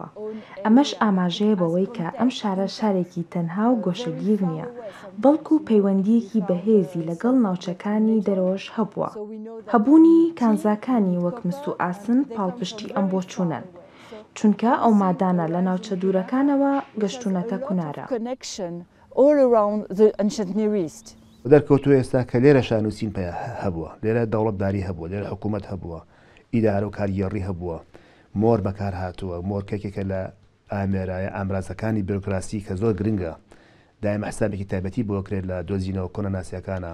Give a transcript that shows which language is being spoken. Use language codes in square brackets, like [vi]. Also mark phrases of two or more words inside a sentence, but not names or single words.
[ckb] ئەمەش ئاماژەیە بەوەی کە ئەم شارە شارێکی تەنها و گۆشەگیر نییە، بەڵکو پەیوەندیەکی بەهێزی لەگەڵ ناوچەکانی دەرەوەش هەبووە. هەبوونی کانزاکانی وەک مست و ئاسن پاڵپشتی ئەم بۆچوونەن، چونکە ئەو مادانە لە ناوچە دوورەکانەوە گەشتونەتە کونارە. [en] All around the ancient Near East. [ckb] دەرکەوتووە ئێستا کە لێرە شانووسین پێ هەبووە، لێرە دەوڵەتداری هەبووە، لێرە حکوومەت هەبووە، ئیدارە و کاریگەڕی هەبووە، مۆر بەکار هاتووە، مۆر کێکێکە لە ئامێرایە ئامرازەکانی بیرۆکراسی کە زۆر گرنگە، دائما حسابێکی تایبەتی بۆ کرێت لە دۆزینەوە کۆنە ناسیەکانە.